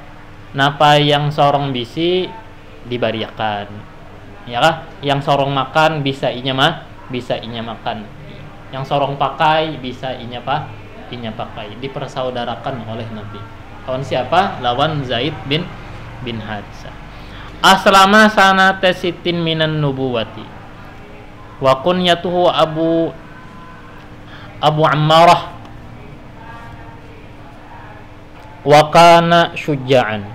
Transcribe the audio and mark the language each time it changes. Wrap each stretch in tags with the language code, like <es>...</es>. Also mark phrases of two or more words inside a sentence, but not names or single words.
<bjn>Napa yang sorong bisi dibariakan, ya kah? Yang sorong makan bisa inya makan. Yang sorong pakai bisa inya pakai. Dipersaudarakan oleh Nabi. Lawan siapa? Lawan Zaid bin Harithah.</bjn> <ar>أسلم سنة ستين من النبوة. وكنيته أبو عمارة. وكان شجاعا.</ar>